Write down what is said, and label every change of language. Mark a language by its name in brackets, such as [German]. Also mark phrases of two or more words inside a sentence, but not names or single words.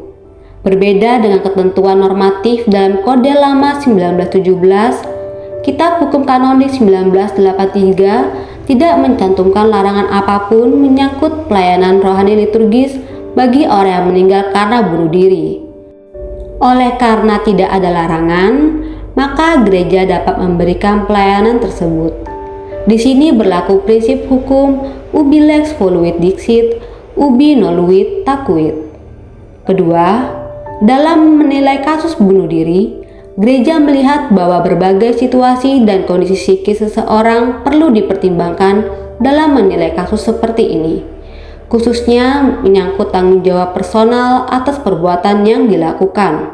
[Indonesian] Berbeda dengan ketentuan normatif dalam Kode Lama 1917, Kitab Hukum Kanonik 1983 tidak mencantumkan larangan apapun menyangkut pelayanan rohani liturgis bagi orang yang meninggal karena bunuh diri. Oleh karena tidak ada larangan, maka gereja dapat memberikan pelayanan tersebut. Di sini berlaku prinsip hukum [Latin] ubi lex voluit dixit, ubi noluit tacuit. [Indonesian] Kedua, dalam menilai kasus bunuh diri, gereja melihat bahwa berbagai situasi dan kondisi psikis seseorang perlu dipertimbangkan dalam menilai kasus seperti ini, khususnya menyangkut tanggung jawab personal atas perbuatan yang dilakukan.